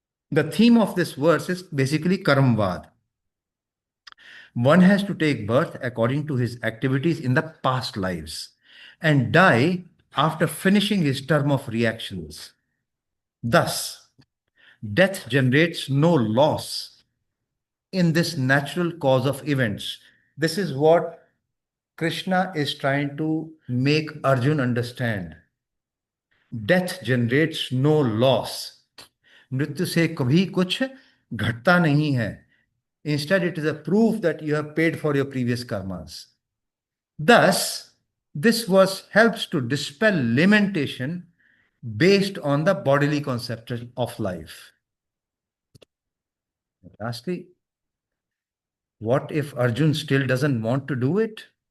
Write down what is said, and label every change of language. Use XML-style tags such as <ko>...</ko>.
<en>The theme of this verse is basically karamvad. One has to take birth according to his activities in the past lives and die after finishing his term of reactions. Thus, death generates no loss in this natural cause of events. This is what Krishna is trying to make Arjun understand. Death generates no loss.</en> <hi>मृत्यु से कभी कुछ घटता नहीं है.</hi> <en>Instead, it is a proof that you have paid for your previous karmas. Thus, this verse helps to dispel lamentation based on the bodily concept of life. Lastly, what if Arjun still doesn't want to do it?</en>